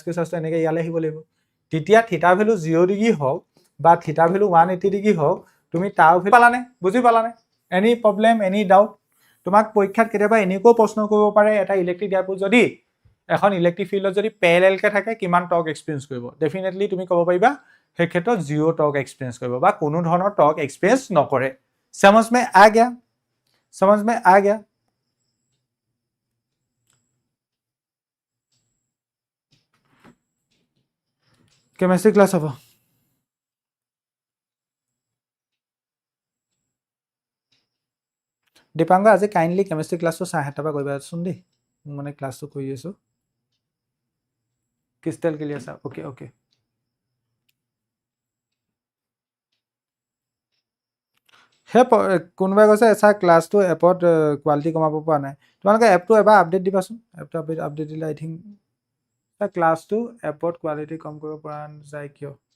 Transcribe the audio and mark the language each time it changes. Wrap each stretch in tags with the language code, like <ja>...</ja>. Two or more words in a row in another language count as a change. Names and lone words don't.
<as>কিউ চাৰ্জটো এনেকৈ ইয়ালে আহিব লাগিব তেতিয়া</as> <en>theta value</en> <as>0 ডিগ্ৰী হওক বা</as> <en>theta value</en> <as>180 ডিগ্ৰী হওক তুমি</as> <en>tau value</en> <as>পালানে বুজি পালানে</as> <en>any problem any doubt</en> <as>তোমাক পৰীক্ষাত কেতিয়াবা এনেকৈ প্ৰশ্ন কৰিব পাৰে এটা</as> <en>electric dipole</en> <as>যদি এখন</as> <en>electric field</en> <as>যদি প্যাৰেলাল কে থাকে কিমান</as> <en>torque experience</en> <as>কৰিব ডেফিনেটলি তুমি ক'ব পাৰিবা সেই ক্ষেত্ৰত 0</as> <en>torque experience</en> <as>কৰিব বা কোনো ধৰণৰ</as> <en>torque experience</en> <as>নকৰে</as> <hi>समझ में आ गया केमिस्ट्री क्लास</hi> <as>হ'ব দীপাংকৰ আজি</as> <en>kindly chemistry class</en> <as>7:30 পৰা কৰিবা চোন দেই মানে ক্লাসটো কৰি আছো</as> <en>crystal clear sir okay</en> <as>হে কোনোবাই কৈছে স্যার ক্লাসটো এপত কোৱালিটি কমাব পৰা নাই তোমালোকে এপটো এবাৰ আপডেট দিবাচোন এপটো আপডেট দিলে</as> <en>I think class</en> <as>এপত কোৱালিটি কম কৰিব পৰা যায় কিয়</as>